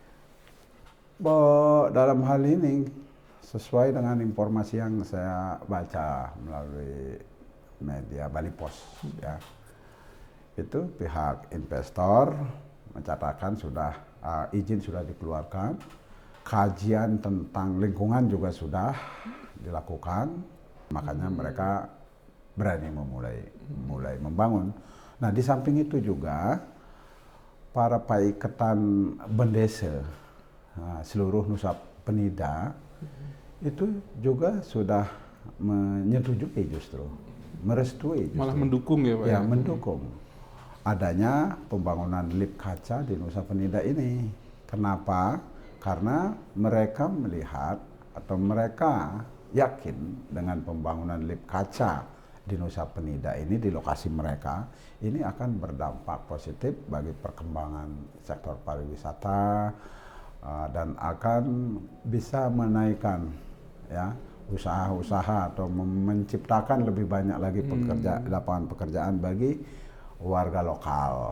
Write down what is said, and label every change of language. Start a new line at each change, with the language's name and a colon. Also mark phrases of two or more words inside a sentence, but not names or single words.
Indonesian: Dalam hal ini, sesuai dengan informasi yang saya baca melalui media Bali Post, ya, itu pihak investor mencatatkan izin sudah dikeluarkan, kajian tentang lingkungan juga sudah dilakukan, makanya mereka berani mulai membangun. Nah, di samping itu juga para paiketan bendesa seluruh Nusa Penida itu juga sudah menyetujui merestui malah mendukung ya Pak ya, mendukung adanya pembangunan lift kaca di Nusa Penida ini. Kenapa? Karena mereka melihat atau mereka yakin dengan pembangunan lift kaca di Nusa Penida ini, di lokasi mereka, ini akan berdampak positif bagi perkembangan sektor pariwisata dan akan bisa menaikkan ya usaha-usaha atau menciptakan lebih banyak lagi lapangan pekerjaan bagi warga lokal.